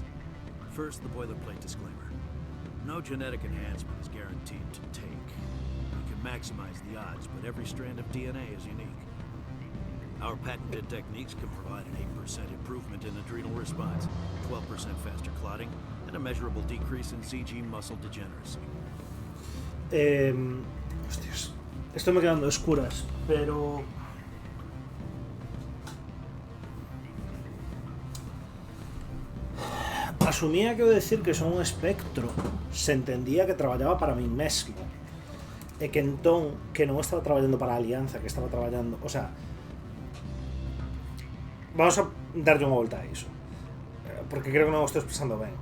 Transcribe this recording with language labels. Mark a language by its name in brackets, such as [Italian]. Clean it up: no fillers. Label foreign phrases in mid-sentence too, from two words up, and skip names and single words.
[English] First, the boilerplate disclaimer. No genetic enhancement is guaranteed to take. We can maximize the odds, but every strand of DNA is unique. Our patented techniques can provide an 8% improvement in adrenal response, 12% faster clotting, and a measurable decrease in CG muscle degeneracy. [Spanish] Hostias. [Galician] Esto me quedando oscuras, pero... Asumía que ao decir que son un espectro se entendía que traballaba para mí mesmo e que entón que non estaba traballando para a Alianza, que estaba traballando, [Spanish] o sea, vamos [Galician] a darlle unha volta a iso porque creo que non o estou expresando ben.